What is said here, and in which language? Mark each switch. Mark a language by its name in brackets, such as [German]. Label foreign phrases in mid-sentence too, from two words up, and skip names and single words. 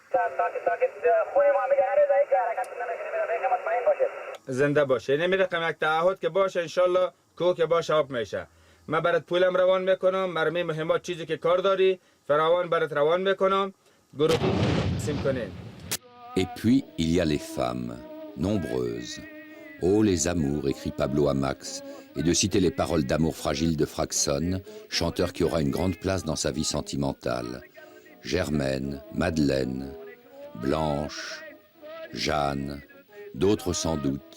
[Persian] زنده باشه نمیره قمک تعهد که باشه انشالله کو که باشه آب میشه من برات پولم روان میکنم مرمی مهمات چیزی که کار داری فراوان برات روان میکنم گروه سیم کنین. [French] Et puis, il y a les femmes, nombreuses. Oh, les amours, écrit Pablo à Max, et de citer les paroles d'amour fragile de Fraxon, chanteur qui aura une grande place dans sa vie sentimentale. Germaine, Madeleine, Blanche, Jeanne, d'autres sans doute.